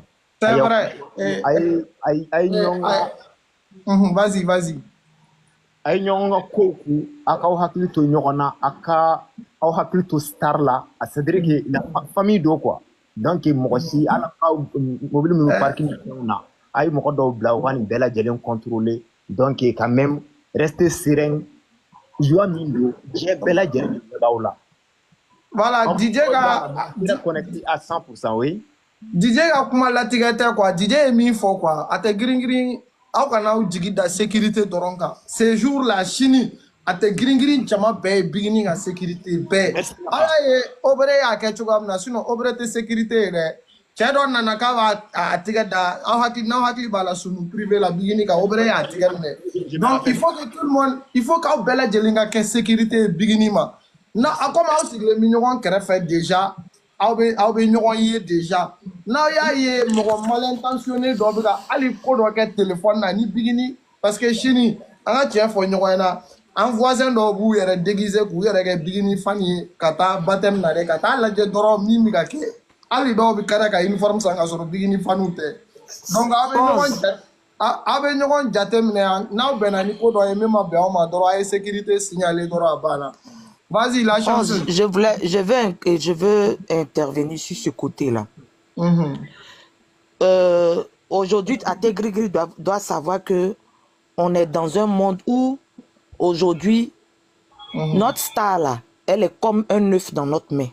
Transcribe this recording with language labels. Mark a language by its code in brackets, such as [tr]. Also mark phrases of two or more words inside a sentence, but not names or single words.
[fr] C'est vrai. [bm] A ye ɲɔgɔn ka [fr] vas-y, vas-y. [bm] A ye ɲɔgɔn ka kow kun a k'aw hakili to ɲɔgɔn na a ka aw hakili to star la a [fr] c'est à dire que la famille [bm] do [fr] quoi donc [bm] mɔgɔ si ala ka mobile minnu parking ni fɛnw na a ye mɔgɔ dɔw bila u ka nin bɛɛ lajɛlen [fr] contrôler donc quand même rester serein [bm] joie min don diɲɛ bɛɛ lajɛlen bɛ b'aw la. Voilà, DJ ka [fr] connecté à 100%, oui. [bm] DJ ka kuma latigɛ tɛ quoi DJ ye min fɔ quoi a tɛ girin girin aw kana aw jigi da sécurité dɔrɔn kan [fr] ce jour là [bm] sini a tɛ girin girin jama bɛɛ ye bigini ka sécurité bɛɛ ala ye obere y'a kɛ cogoya min na sinon obere tɛ sécurité ye dɛ cɛ dɔ nana k'a b'a a tigɛ da aw hakili n'aw hakili b'a la sunu privé la bigini kan obere y'a tigɛ minɛ [fr] donc il faut que tout le monde il faut [bm] qu'aw bɛɛ lajɛlen ka kɛ sécurité ye bigini ma na a comme aw sigilen bɛ ɲɔgɔn kɛrɛfɛ déjà aw bɛ ɲɔgɔn ye déjà n'aw y'a ye mɔgɔ [fr] mal intentionné [bm] dɔ bɛ ka hali ko dɔ kɛ téléphone na ni bigini [fr] parce que [bm] sini an ka tiɲɛ fɔ ɲɔgɔn ɲɛna an voisin dɔw b'u yɛrɛ déguiser k'u yɛrɛ kɛ bigini fan ye ka taa baptême na dɛ ka taa lajɛ dɔrɔn min bɛ ka kɛ hali dɔw bɛ kɛrɛ ka uniforme san ka sɔrɔ bigini faniw tɛ donc aw bɛ ɲɔgɔn jate minɛ n'aw bɛnna ni ko dɔ ye min ma bɛn aw ma dɔrɔn a ye sécurité signaler dɔrɔn a banna. [fr] Vas-y, la chance. Je veux intervenir sur ce côté-là. Aujourd'hui, Ategrigri doit savoir que on est dans un monde où, aujourd'hui, notre star, là, elle est comme un œuf dans notre main.